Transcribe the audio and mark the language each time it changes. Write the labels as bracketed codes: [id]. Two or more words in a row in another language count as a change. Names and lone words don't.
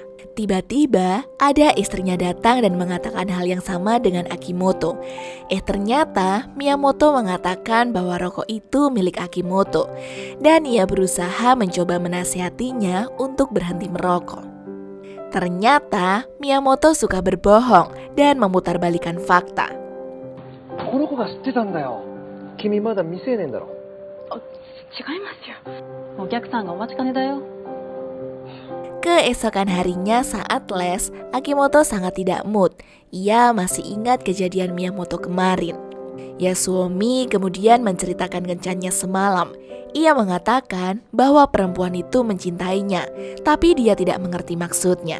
[id] Tiba-tiba ada istrinya datang dan mengatakan hal yang sama dengan Akimoto. Ternyata Miyamoto mengatakan bahwa rokok itu milik Akimoto dan ia berusaha mencoba menasihatinya untuk berhenti merokok. Ternyata Miyamoto suka berbohong dan memutarbalikkan fakta. [ja] この子が知ってたんだよ。君まだ未成年だろ。違いますよ。お客さんがお待ちかねだよ。 [id] Keesokan harinya saat les, Akimoto sangat tidak mood. Ia masih ingat kejadian Miyamoto kemarin. Yasuomi kemudian menceritakan kencannya semalam. Ia mengatakan bahwa perempuan itu mencintainya, tapi dia tidak mengerti maksudnya.